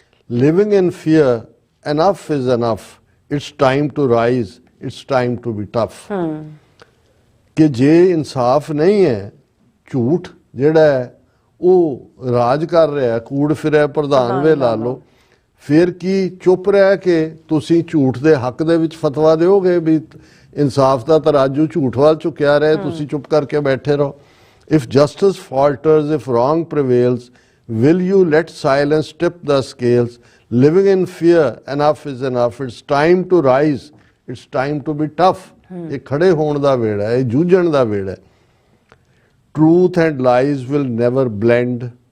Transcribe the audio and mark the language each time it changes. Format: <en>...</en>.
<en>Living in fear, enough is enough. It's time to rise, it's time to be tough.</en> <pa>ਕਿ ਜੇ ਇਨਸਾਫ ਨਹੀਂ ਹੈ, ਝੂਠ ਜਿਹੜਾ ਹੈ ਉਹ ਰਾਜ ਕਰ ਰਿਹਾ, ਕੂੜ ਫਿਰਿਆ ਪ੍ਰਧਾਨ ਵੇ ਲਾ ਲਓ, ਫਿਰ ਕੀ ਚੁੱਪ ਰਹਿ ਕੇ ਤੁਸੀਂ ਝੂਠ ਦੇ ਹੱਕ ਦੇ ਵਿੱਚ ਫਤਵਾ ਦਿਓਗੇ ਵੀ ਇਨਸਾਫ ਦਾ ਤਰਾਜੂ ਝੂਠ ਵੱਲ ਝੁਕਿਆ ਰਹੇ, ਤੁਸੀਂ ਚੁੱਪ ਕਰਕੇ ਬੈਠੇ ਰਹੋ।</pa> <en>If justice falters, if wrong prevails, will you let silence tip the scales? Living in fear, enough is enough. It's time to rise, it's time to be tough.</en> <pa>ਇਹ ਖੜੇ ਹੋਣ ਦਾ ਵੇੜਾ ਹੈ, ਇਹ ਜੂਝਣ ਦਾ ਵੇੜਾ ਹੈ।</pa> <en>Truth and lies will never blend.</en>